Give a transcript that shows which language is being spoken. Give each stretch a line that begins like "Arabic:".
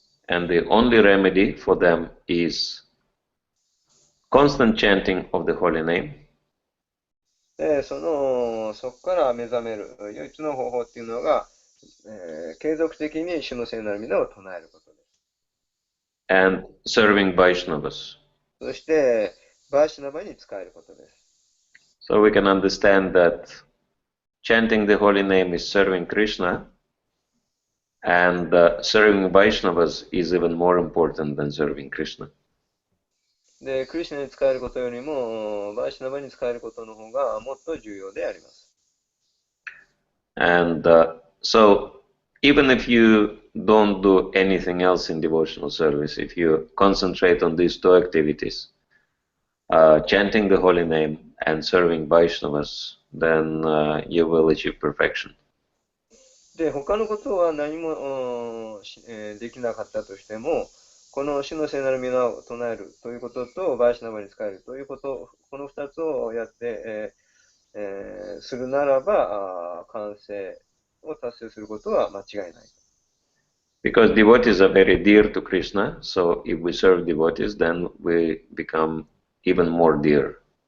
English: And the only remedy for them is constant chanting of the holy name.
Japanese: で、そこから目覚める唯一の方法っていうのが、継続的に主の聖なる皆を唱えることです。
English: And serving Vaishnavas.
Japanese: そして、バイシナバに仕えることです。
English: So we can understand that chanting the holy name is serving Krishna, and serving Vaishnavas is even more important than serving Krishna.
Japanese: で、クリシナに仕えることよりも、バイシナバに仕えることの方がもっと重要であります。
English: And so, even if you don't do anything else in devotional service, if you concentrate on these two activities, chanting the holy name and serving Vaishnavas, then you will achieve perfection.
Japanese: で、他のことは何もできなかったとしても、この主の聖なる皆を唱えるということと、バイシナバに仕えるということ、この二つをやって、するならば、完成を達成することは間違いない。
English: Because devotees are very dear to Krishna, so if we serve devotees, then we become even more dear.